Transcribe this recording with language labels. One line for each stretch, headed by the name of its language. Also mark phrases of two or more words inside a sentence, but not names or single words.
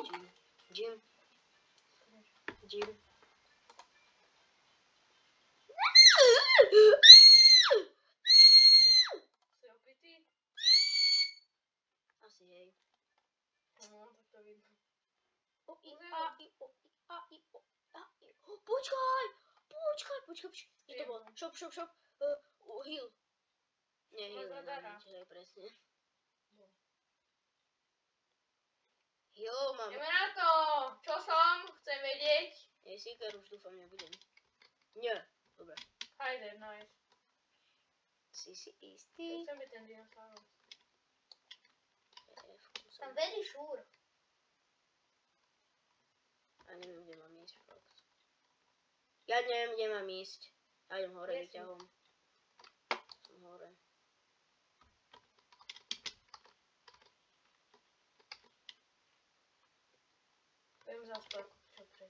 Slovak: Jim. Si opitý? Asi hej. No, tak to vidno. o, i, a, i, o, i, a, i, o, a, i, o. Počkaj! Čo to bolo? Šop. Heal. Nie, heal, hej, presne. Jo, mám. Ideme na to! Čo som? Chcem vedieť. Seeker už dúfam nebudem. Nie, dobre. Hajde, nice. Si istý. Chcem byť ten dinosaurus. Tam
English: very sure.
Slovak: A neviem, kde mám ísť, fakt. Ja neviem, kde mám ísť. Ja idem hore výťahom. Som hore. Viem zaspať, čo pred.